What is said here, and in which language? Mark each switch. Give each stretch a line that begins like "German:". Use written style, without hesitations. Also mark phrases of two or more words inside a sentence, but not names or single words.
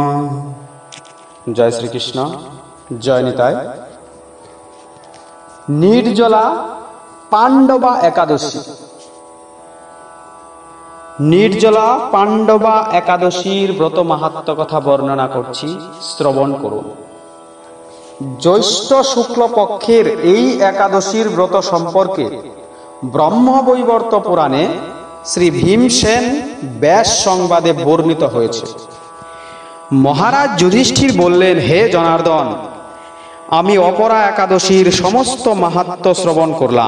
Bangla: জয় শ্রী কৃষ্ণ, জয় নিতাই। निर्जला पांडवा एकादशी। নির্জলা পাণ্ডবা একাদশীর ব্রত মাহাত্ম্য কথা বর্ণনা करছি, শ্রবণ করুন। জ্যৈষ্ঠ শুক্ল পক্ষের এই একাদশীর ব্রত সম্পর্কে ব্রহ্মবৈবর্ত পুরাণে শ্রী ভীমসেন ব্যাস সংবাদে বর্ণিত হয়েছে। মহারাজ যুধিষ্ঠির বললেন, হে জনার্দন, আমি অপরা একাদশীর সমস্ত মাহাত্ম্য শ্রবণ করলাম।